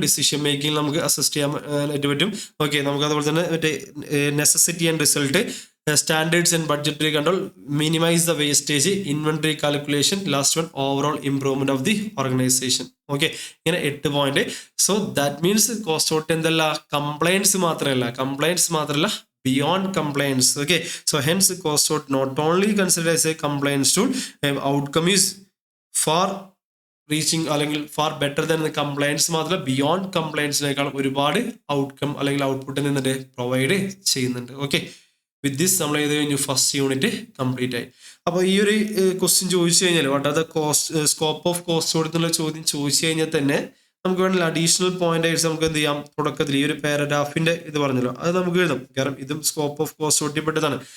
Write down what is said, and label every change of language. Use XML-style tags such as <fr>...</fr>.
<ml>Decision making നമുക്ക് assist ചെയ്യാനായിട്ട് പറ്റും. ഓക്കെ, നമുക്ക് അതുപോലെ തന്നെ മറ്റേ necessity and result, standards and budgetary control, minimise the wastage, inventory calculation, last one overall improvement of the organisation. Okay, ഇങ്ങനെ 8 point. So that means cost out എന്തല്ല complaints മാത്രമല്ല</ml> <en>beyond compliance. Okay, so hence cost out not only considered as a compliance tool, outcome is far reaching അല്ലെങ്കിൽ far better than the compliance</en> <ml>മാത്രമല്ല beyond കംപ്ലൈൻസിനേക്കാൾ ഒരുപാട് outcome അല്ലെങ്കിൽ output നിന്നിട്ട് provide ചെയ്യുന്നുണ്ട്. Okay, with this നമ്മൾ ചെയ്ത് കഴിഞ്ഞു ഫസ്റ്റ് യൂണിറ്റ് കംപ്ലീറ്റ് ആയി. അപ്പോൾ ഈ ഒരു ക്വസ്റ്റ്യൻ ചോദിച്ചു കഴിഞ്ഞാൽ what are the cost scope of cost കൊടുത്തുള്ള ചോദ്യം ചോദിച്ചു കഴിഞ്ഞാൽ തന്നെ നമുക്ക് വേണമെങ്കിൽ അഡീഷണൽ പോയിന്റ് ആയിട്ട് നമുക്ക് എന്ത് ചെയ്യാം? തുടക്കത്തിൽ ഈ ഒരു പാരഗ്രാഫിന്റെ ഇത് പറഞ്ഞല്ലോ അത് നമുക്ക് എഴുതാം. കാരണം ഇതും സ്കോപ്പ് ഓഫ് കോസ്റ്റ് ഓഡിറ്റപ്പെട്ടതാണ്.</ml>